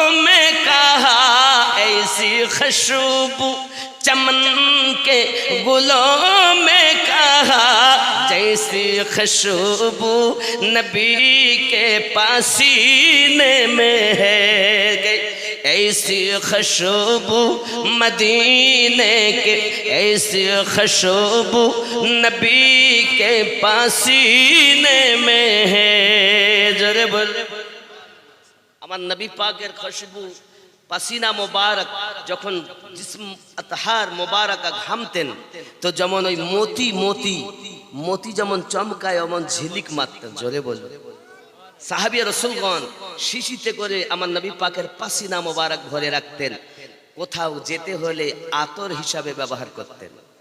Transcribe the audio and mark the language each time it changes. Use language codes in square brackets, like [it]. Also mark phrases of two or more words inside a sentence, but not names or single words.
[ur] میں کہا، ایسی خوشبو چمن کے گلوں میں کہا، جیسی خوشبو نبی کے پسینے میں ہے، ایسی خوشبو مدینے کے، ایسی خوشبو نبی کے پسینے میں ہے۔ ذرا بول، [bn] আমার নবী পাকের খুশবু পাসিনা মোবারক যখন জিসম আতহার মোবারকা ঘামতেন, তো যেমন ওই মতি যেমন চমকায় অমন ঝিলিক মারতেন। জোরে বল। সাহাবী রাসূলগণ শিশিতে করে আমার নবী পাকের পাসিনা মোবারক ভরে রাখতেন, কোথাও যেতে হলে আতর হিসাবে ব্যবহার করতেন।